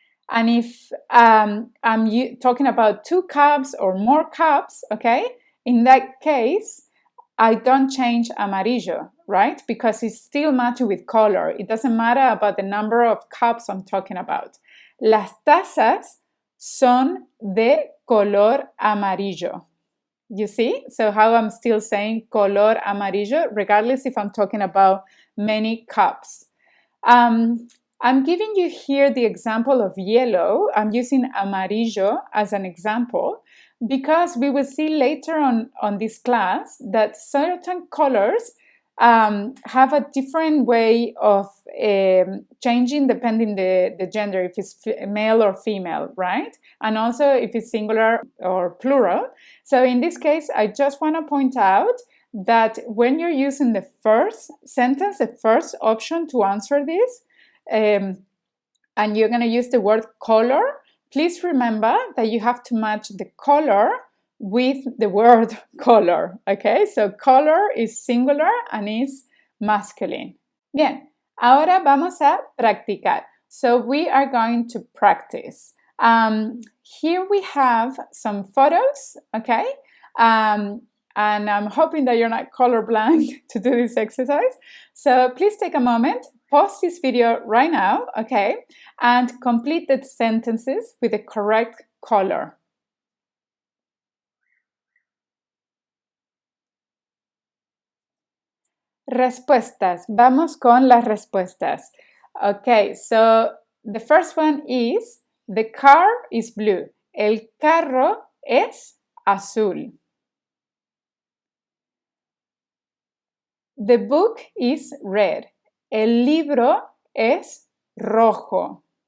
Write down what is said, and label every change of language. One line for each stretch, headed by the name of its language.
English: And if I'm talking about two cups or more cups, okay, in that case, I don't change amarillo, right? Because it's still matching with color. It doesn't matter about the number of cups I'm talking about.
Spanish: Las tazas son de color amarillo.
English: You see? So how I'm still saying color amarillo, regardless if I'm talking about many cups. I'm giving you here the example of yellow. I'm using amarillo as an example, because we will see later on this class that certain colors have a different way of changing depending the gender, if it's male or female, right? And also if it's singular or plural. So in this case, I just want to point out that when you're using the first sentence, the first option to answer this, and you're going to use the word color, please remember that you have to match the color with the word color, okay? So color is singular and is masculine.
Spanish: Bien, ahora vamos a practicar.
English: So we are going to practice. Here we have some photos, okay? And I'm hoping that you're not colorblind to do this exercise. So please take a moment, pause this video right now, okay? And complete the sentences with the correct color.
Spanish: Respuestas. Vamos con las respuestas.
English: Okay, so the first one is, the car is blue.
Spanish: El carro es azul.
English: The book is red.
Spanish: El libro es rojo.